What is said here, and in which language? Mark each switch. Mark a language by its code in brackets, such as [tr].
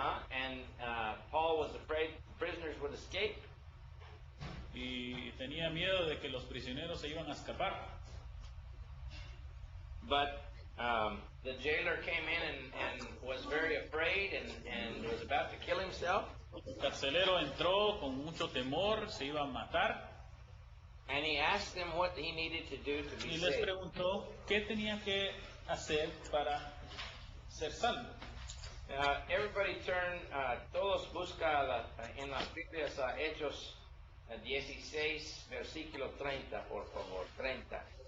[en] And Paul was afraid prisoners would escape. [es] y tenía miedo de que los prisioneros se iban a escapar. [en] But the jailer came in and was very afraid and was about to kill himself. [es] El carcelero entró con mucho temor, se iba a matar [en] And he asked them what he needed to do to be [es] y les [en] saved. [es] preguntó qué tenía que hacer para ser salvo. [en] Everybody turn, [es] todos busca en las Biblias a Hechos 16, versículo 30, por favor, 30.